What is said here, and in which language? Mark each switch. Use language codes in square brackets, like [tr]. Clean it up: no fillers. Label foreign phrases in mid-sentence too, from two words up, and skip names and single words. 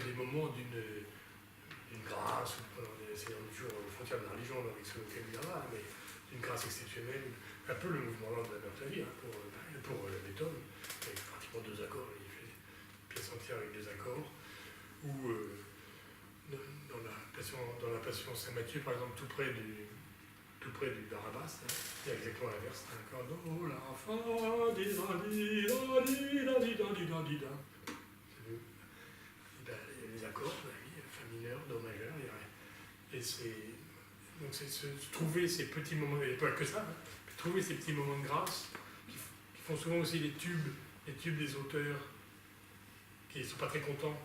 [fr] des moments d'une grâce, c'est toujours aux frontières de la religion avec ce vocabulaire-là, mais d'une grâce exceptionnelle, un peu le mouvement de la clavier, hein, pour Beethoven, avec pratiquement 2 accords, il fait une pièce entière avec 2 accords, ou dans la Passion Saint-Matthieu, par exemple, tout près du Barabas, hein, il y a exactement l'inverse, un accord do, la, fa, di, da, di, da, di, da, di, da, di, da, di, da. Les accords, fa mineur, do majeur, et donc c'est trouver ces petits moments, et pas que ça, hein, trouver ces petits moments de grâce qui font souvent aussi les tubes des auteurs qui ne sont pas très contents.